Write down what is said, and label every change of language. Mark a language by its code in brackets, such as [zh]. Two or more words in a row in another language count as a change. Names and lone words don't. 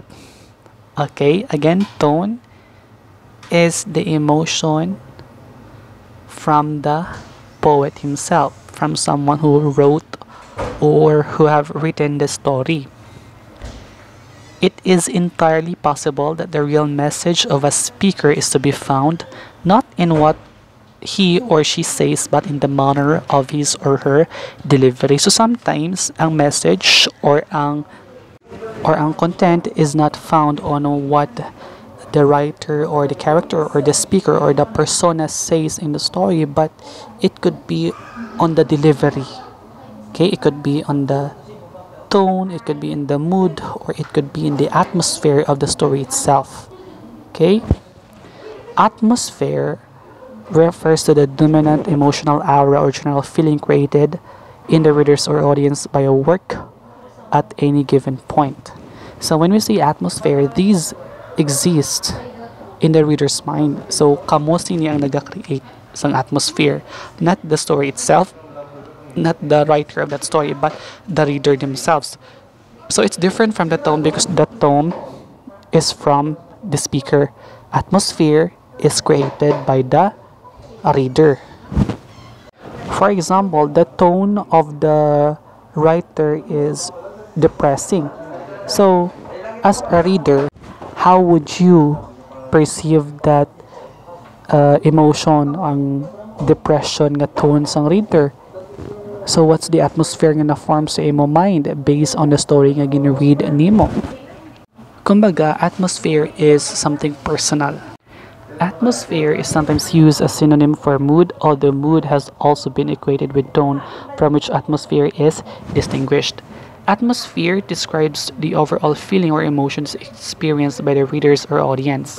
[en] Okay, again, tone is the emotion from the poet himself, from someone who wrote or who have written the story. It is entirely possible that the real message of a speaker is to be found not in what he or she says, but in the manner of his or her delivery. So sometimes ang message or ang content is not found on what the writer or the character or the speaker or the persona says in the story, but it could be on the delivery. Okay, it could be on the tone, it could be in the mood, or it could be in the atmosphere of the story itself. Okay, atmosphere refers to the dominant emotional aura or general feeling created in the readers or audience by a work at any given point. So when we say atmosphere, these exist in the reader's mind. So [hil] kamo sini ang naga-create sang atmosphere, [en] not the story itself, not the writer of that story, but the reader themselves. So it's different from the tone because the tone is from the speaker. Atmosphere is created by the reader. For example, the tone of the writer is depressing. So, as a reader, how would you perceive that emotion, [hil] ang depression nga tone sang reader? [en] So, what's the atmosphere [hil] nga na-form sa imo mind [en] based on the story [hil] nga gina-read nimo? Kumbaga, [en] atmosphere is something personal. Atmosphere is sometimes used as synonym for mood, although mood has also been equated with tone, from which atmosphere is distinguished. Atmosphere describes the overall feeling or emotions experienced by the readers or audience.